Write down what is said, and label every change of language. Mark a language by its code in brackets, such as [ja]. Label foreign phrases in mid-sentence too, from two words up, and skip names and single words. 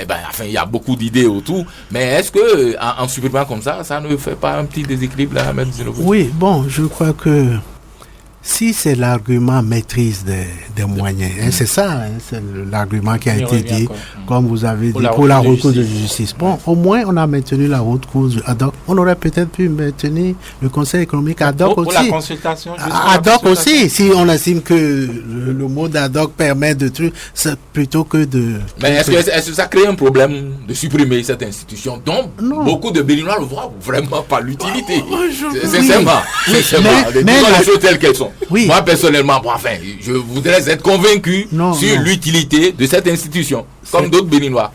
[fr] enfin, il y a beaucoup d'idées autour. Mais est-ce que en supprimant comme ça, ça ne fait pas un petit déséquilibre là, M. Rouy? Oui, bon, je crois que si c'est l'argument maîtrise des moyens, c'est ça, c'est l'argument qui a été dit, comme vous avez dit, pour la Haute Cour de justice. Bon, au moins, on a maintenu la Haute Cour [la] ad hoc. [fr] On aurait peut-être pu maintenir le Conseil économique [la] ad hoc [fr] aussi. Pour la consultation. [la] Ad hoc [fr] aussi, si on estime que le mot [la] ad hoc [fr] permet de trucs, plutôt que de... Mais est-ce que ça crée un problème de supprimer cette institution dont beaucoup de Béninois ne voient vraiment pas l'utilité? Sincèrement, les choses telles qu'elles sont. Oui. Moi, personnellement, je voudrais être convaincu sur l'utilité de cette institution, comme d'autres Béninois.